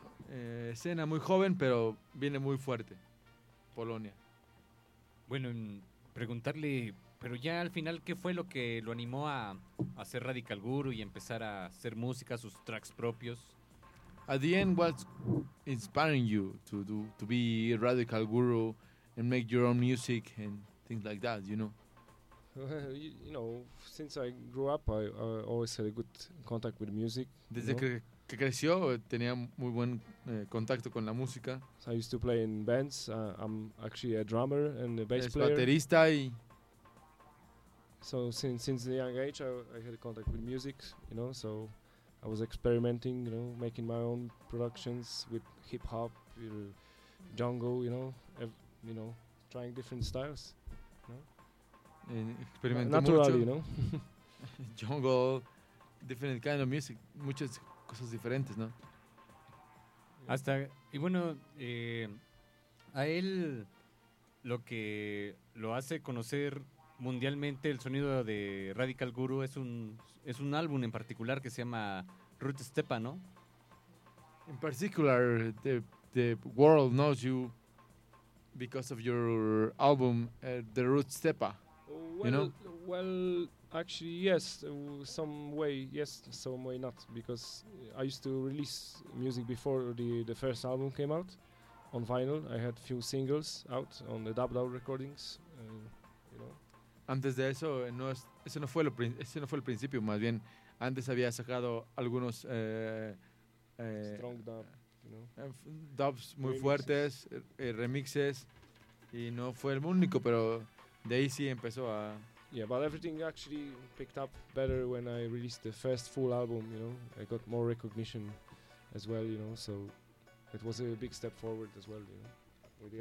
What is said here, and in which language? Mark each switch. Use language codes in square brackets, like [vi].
[es] Escena muy joven, pero viene muy fuerte, Polonia. Bueno, preguntarle, pero ya al final, ¿qué fue lo que lo animó a hacer Radical Guru y empezar a hacer música, sus tracks propios? [en] At the end, what's inspiring you to be a Radical Guru and make your own music and things like that, you know? You know, since I grew up, I always had a good contact with music. [es] Desde que creció tenía muy buen contacto con la música. [en] So I used to play in bands. I'm actually a drummer and a bass player. [es] Baterista y. [en] So since the young age I had contact with music, you know. So I was experimenting, you know, making my own productions with hip hop, jungle, you know, you know, trying different styles. You know? [es] Experimenté [en] naturally, Naturally, you know. Jungle, different kind of music, [es] muchas. Cosas diferentes, ¿no? Hasta, y bueno, a él lo que lo hace conocer mundialmente el sonido de Radical Guru es un álbum en particular que se llama Root Stepa, ¿no? [en] In particular, the world knows you because of your album, The Root Stepa, you know? Well, actually, yes, some way, yes, some way not, because I used to release music before the first album came out on vinyl. I had a few singles out on the Dub Dub recordings, you know. [es] Antes de eso, ese no fue el principio, más bien, antes había sacado algunos... [en] Strong dub, you know. [es] Dubs muy remixes. Fuertes, remixes, y no fue el único, pero de ahí sí empezó a... [en] Yeah, but everything actually picked up better when I released the first full album, you know. I got more recognition as well, you know, so it was a big step forward as well, you know, with the